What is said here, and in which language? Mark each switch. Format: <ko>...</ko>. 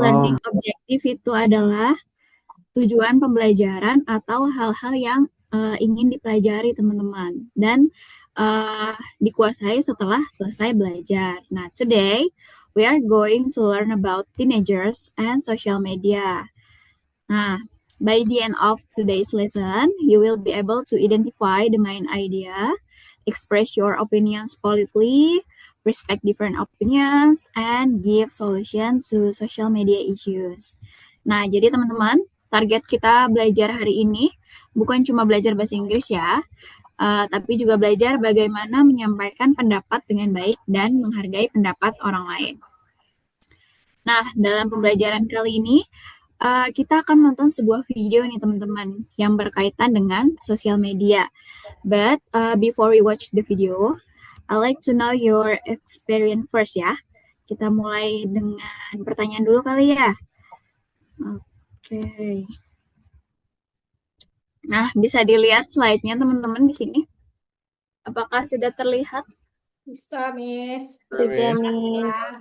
<id>learning objective itu adalah tujuan pembelajaran atau hal-hal yang ingin dipelajari teman-teman dan dikuasai setelah selesai belajar.</id> <en>Nah, today we are going to learn about teenagers and social media. Nah, by the end of today's lesson, you will be able to identify the main idea, express your opinions politely, respect different opinions, and give solution to social media issues.</en> <id>Nah, jadi teman-teman, target kita belajar hari ini bukan cuma belajar bahasa Inggris ya, tapi juga belajar bagaimana menyampaikan pendapat dengan baik dan menghargai pendapat orang lain. Nah, dalam pembelajaran kali ini, kita akan nonton sebuah video nih teman-teman yang berkaitan dengan sosial media.</id> <en>But before we watch the video, I like to know your experience first ya.</en> <id>Kita mulai dengan pertanyaan dulu kali ya. Oke. Nah, bisa dilihat slide-nya teman-teman di sini. Apakah sudah terlihat? Bisa, Miss. Sudah, Miss.</id>